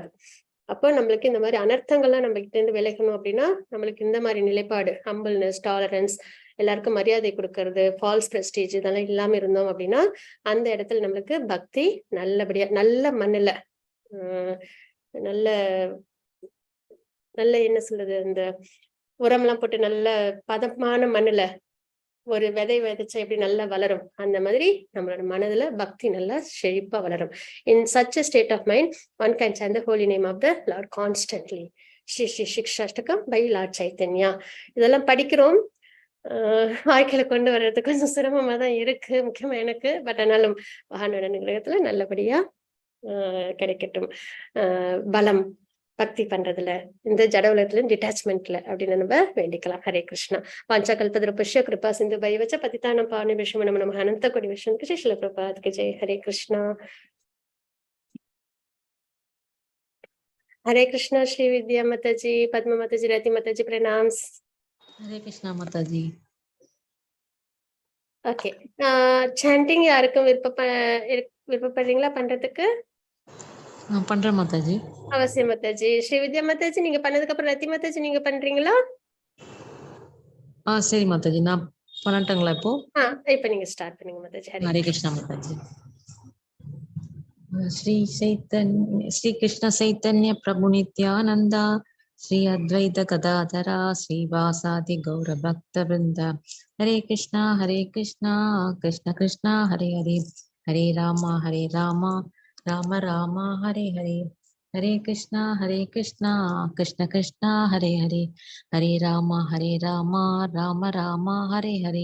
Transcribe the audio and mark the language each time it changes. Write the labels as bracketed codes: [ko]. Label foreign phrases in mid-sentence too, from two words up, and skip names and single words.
[ta] அப்போ நம்மளுக்கு இந்த மாதிரி அனர்த்தங்கள்லாம் நம்ம கிட்ட இருந்து விலகணும் அப்படின்னா நம்மளுக்கு இந்த மாதிரி நிலைப்பாடு, ஹம்பிள்னஸ், டாலரன்ஸ், எல்லாருக்கும் மரியாதை கொடுக்கறது, [en] false prestige, [ta] இதெல்லாம் இல்லாம இருந்தோம் அப்படின்னா அந்த இடத்துல நம்மளுக்கு பக்தி நல்லபடியா நல்ல மண்ணுல நல்ல நல்ல என்ன சொல்றது, இந்த உரம்லாம் போட்டு நல்ல பதமான மண்ணுல ஒரு விதை விதைச்சா எப்படி நல்லா வளரும், அந்த மாதிரி நம்மளோட மனதுல பக்தி நல்லா செழிப்பா வளரும். [en] in such state of mind one can chant the holy name of the Lord constantly. [ta] ஸ்ரீ ஸ்ரீ சிக்ஷாஷ்டகம் [en] by Lord [ta] சைத்தன்யா. இதெல்லாம் படிக்கிறோம், வாழ்க்கையில கொண்டு வர்றது கொஞ்சம் சிரமமா தான் இருக்கு, முக்கியமா எனக்கு. பட் ஆனாலும் மகானோட அனுகிரகத்துல நல்லபடியா கிடைக்கட்டும் பலம் பக்தி பண்றதுல, இந்த ஜட உலகத்துல டிட்டாச்மெண்ட்ல அப்படின்னு நம்ம வேண்டிக்கலாம். ஹரே கிருஷ்ணா. [sa] वाञ्छा कल्पतरुभ्यश्च कृपा सिन्धुभ्य एव च पतितानां पावनेभ्यो वैष्णवेभ्यो नमः அனந்த கோடி விஷ்ணுக்கு ஸ்ரீல பிரபாத்க்கு ஜெய். [ta] ஹரே கிருஷ்ணா. [hi] हरे कृष्णा. श्री विद्या माता जी, पद्मा माता जी, रति माता जी, प्रणाम. हरे कृष्णा माता जी. [ta] ஓகே, சாண்டிங் யாருக்கும் விருப்பப்படுறீங்களா பண்றதுக்கு? நான் பண்றேன் மாதாஜி. அவசியம் மாதாஜி. ஸ்ரீ வித்யா மாதாஜி நீங்க பண்ணதுக்கு அப்புறம் ரத்தி மாதாஜி நீங்க பண்றீங்களா? சரி மாதாஜி, நான் பண்ணட்டுங்களா இப்போ? இப்ப நீங்க ஸ்டார்ட் பண்ணுங்க மாதாஜி. ஹரே கிருஷ்ணா மாதாஜி. [sa] श्री कृष्ण चैतन्य प्रभु नित्यानंदा, श्री अद्वैत गदाधरा, श्रीवासादि गौर भक्त वृंद. हरे कृष्णा कृष्ण कृष्ण हरे हरे, हरे राम राम राम हरे हरे. हरे कृष्णा कृष्ण कृष्ण हरे हरे, हरे राम राम राम हरे हरे.